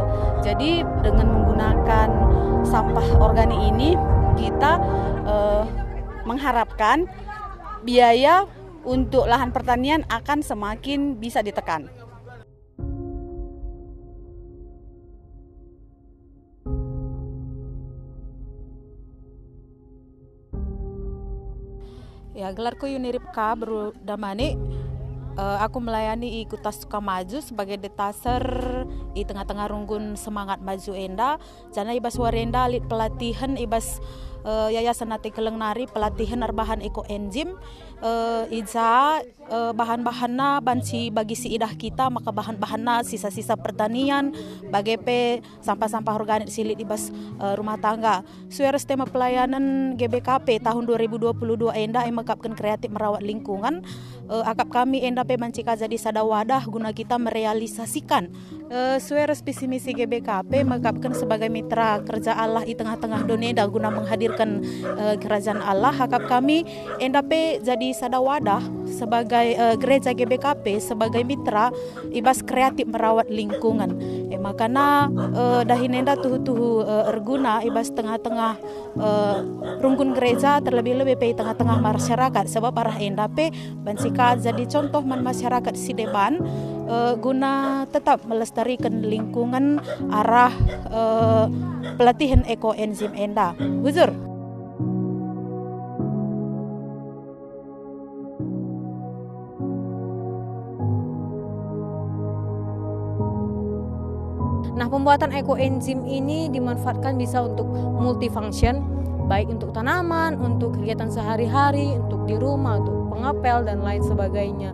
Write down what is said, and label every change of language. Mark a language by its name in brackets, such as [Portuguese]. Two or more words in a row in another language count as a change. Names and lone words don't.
[Indonesian] Jadi dengan menggunakan sampah organik ini kita mengharapkan biaya untuk lahan pertanian akan semakin bisa ditekan. Ya, [Batak Karo] gelarku Yuniripka Berdamani. Aku melayani Kutas Sukamaju sebagai detaser di tengah-tengah runggun semangat maju enda. Jana ibas warenda lit pelatihan ibas Yayasan AT Keleng Nari pelatihan arbahan ekoenzim. Ija bahan-bahanna bansi bagi si idah kita, maka bahan-bahanna sisa-sisa pertanian, bagepe sampah-sampah organik silit ibas rumah tangga. [Indonesian] Suara tema pelayanan GBKP tahun 2022 enda mengakapkan kreatif merawat lingkungan. [Batak Karo] Akap kami enda pe mancika [Indonesian] jadi sadawadah guna kita merealisasikan suara visi misi GBKP mengakapkan sebagai mitra kerja Allah di tengah-tengah dunia guna menghadir dilahirkan kerajaan Allah. [Batak Karo] Hakap kami endape jadi sada wadah [Indonesian] sebagai gereja GBKP sebagai mitra ibas kreatif merawat lingkungan. [Batak Karo] Makana dahin enda tuhu erguna ibas tengah-tengah rungkun gereja terlebih-lebih pe tengah-tengah masyarakat sebab arah endape bansika jadi contoh man masyarakat Sideban [Indonesian] guna tetap melestarikan lingkungan [Batak Karo] arah pelatihan ekoenzim enda. Buzur. [Indonesian] Nah, pembuatan ekoenzim ini dimanfaatkan bisa untuk multifunction, baik untuk tanaman, untuk kegiatan sehari-hari, untuk di rumah, untuk pengepel dan lain sebagainya.